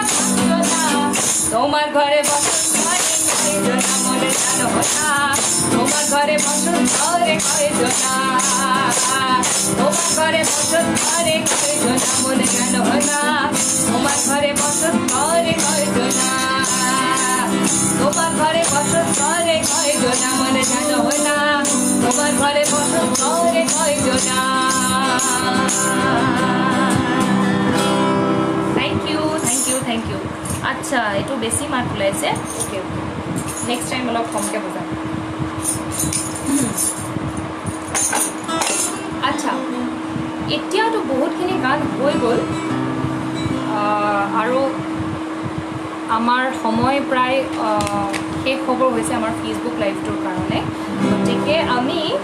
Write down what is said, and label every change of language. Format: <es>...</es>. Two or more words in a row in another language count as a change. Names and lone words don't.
<bn>তোমার ঘরে বসত করে কয়জনা মনে জানো না তোমার ঘরে বসত করে কয়জনা তোমার ঘরে বসত করে কয়জনা মনে জানো না তোমার ঘরে বসত করে কয়জনা তোমার ঘরে বসত করে কয়জনা মনে জানো না তোমার ঘরে বসত করে কয়জনা</bn> <en>thank you</en> <as>আচ্ছা এইটো বেছি মাৰ্ক ওলাইছে</as> <en>okay next time</en> <as>অলপ কমকৈ বুজাম আচ্ছা এতিয়াতো বহুতখিনি গান হৈ গ'ল আৰু আমাৰ সময় প্ৰায় শেষ খবৰ হৈছে আমাৰ ফেচবুক লাইভটোৰ কাৰণে গতিকে আমি</as>